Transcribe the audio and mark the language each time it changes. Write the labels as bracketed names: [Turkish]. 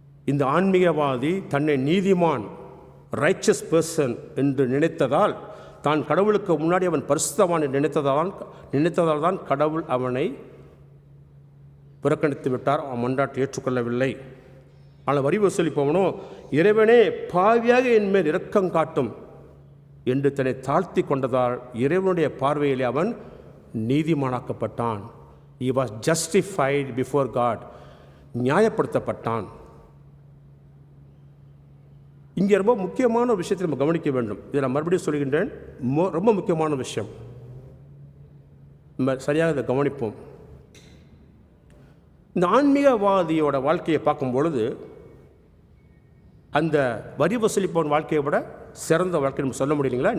[Tamil] இந்த ஆன்மீகவாதி தன்னை நீதிமான், [English] righteous person [Tamil] என்று நினைத்ததால், தான் கடவுளுக்கு முன்னாடி அவன் பரிசுத்தவான் என்று நினைத்ததால் தான் கடவுள் அவனை புறக்கணித்து விட்டார். அவன் மன்றாட்டை ஏற்றுக்கொள்ளவில்லை. ஆனால் வரி வசூலிப்பவனோ, இறைவனே பாவியாக என் மேல் இரக்கம் காட்டும் என்று தன்னை தாழ்த்தி கொண்டதால் இறைவனுடைய பார்வையிலே அவன் நீதிமானாக்கப்பட்டான். [English] He was justified before God. [Tamil] நியாயப்படுத்தப்பட்டான். இங்கே ரொம்ப முக்கியமான ஒரு விஷயத்தை நம்ம கவனிக்க வேண்டும். இதை நான் மறுபடியும் சொல்கின்றேன், ரொம்ப முக்கியமான விஷயம். நம்ம சரியாக இதை கவனிப்போம். இந்த ஆன்மீகவாதியோட வாழ்க்கையை பார்க்கும் பொழுது, அந்த வரி வசூலிப்பவன் வாழ்க்கையை விட சிறந்த வாழ்க்கை நம்ம சொல்ல முடியலைங்களா?